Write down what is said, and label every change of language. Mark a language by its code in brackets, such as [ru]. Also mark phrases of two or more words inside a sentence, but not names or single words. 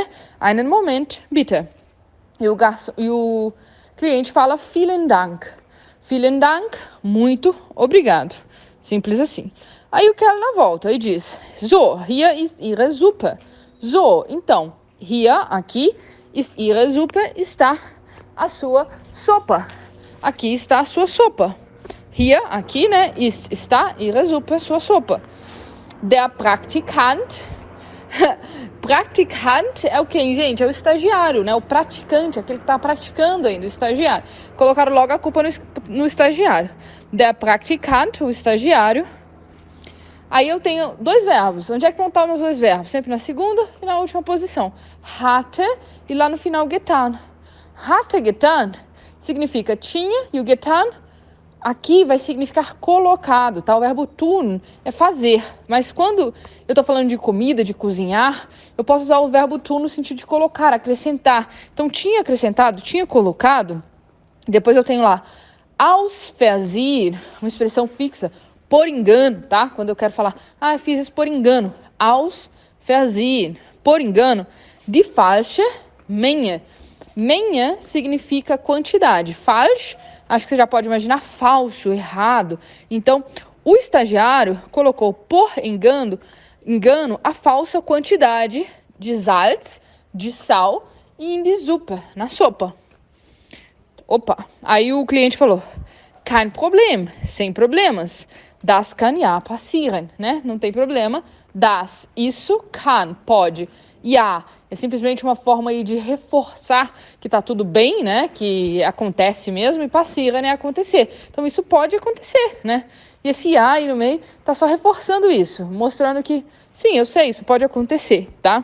[de] Einen Moment, bitte. [pt] E o cliente fala [de] vielen Dank. Vielen Dank, [pt] muito obrigado. Simples assim. Aí o Kellner volta e diz, [de] so, hier ist Ihre Suppe. So, então, hier, aqui, Ist Ihre Suppe? [pt] Está a sua sopa. Aqui está a sua sopa. Hier, aqui, né? Está [de] Ihre Suppe, [pt] sua sopa. [de] Der Praktikant. [pt] Praktikant é o quem, gente? É o estagiário, né? O praticante, aquele que está praticando ainda, o estagiário. Colocaram logo a culpa no estagiário. [de] Der Praktikant, [pt] o estagiário. Aí eu tenho dois verbos. Onde é que vão estar meus dois verbos? Sempre na segunda e na última posição. Hatte e lá no final getan. [de] Hatte getan [pt] significa tinha e o getan aqui vai significar colocado, tá? O verbo tun é fazer. Mas quando eu tô falando de comida, de cozinhar, eu posso usar o verbo tun no sentido de colocar, acrescentar. Então tinha acrescentado, tinha colocado. Depois eu tenho lá [de] aus Versehen, [pt] uma expressão fixa. Por engano, tá? Quando eu quero falar, eu fiz isso por engano. [de] Aus Versehen, [pt] por engano. [de] Die falsche Menge. [pt] Menge significa quantidade. Falsch, acho que você já pode imaginar, falso, errado. Então, o estagiário colocou por engano a falsa quantidade de Salz, de sal, e [de] in die Suppe, [pt] na sopa. Opa, aí o cliente falou, [de] kein Problem, [pt] sem problemas. [de] Das kann ja passieren, [pt] né? Não tem problema. Das, isso, kann, pode. Ja, é simplesmente uma forma aí de reforçar que tá tudo bem, né? Que acontece mesmo. E passieren é acontecer. Então, isso pode acontecer, né? E esse ja aí no meio tá só reforçando isso. Mostrando que, sim, eu sei, isso pode acontecer, tá?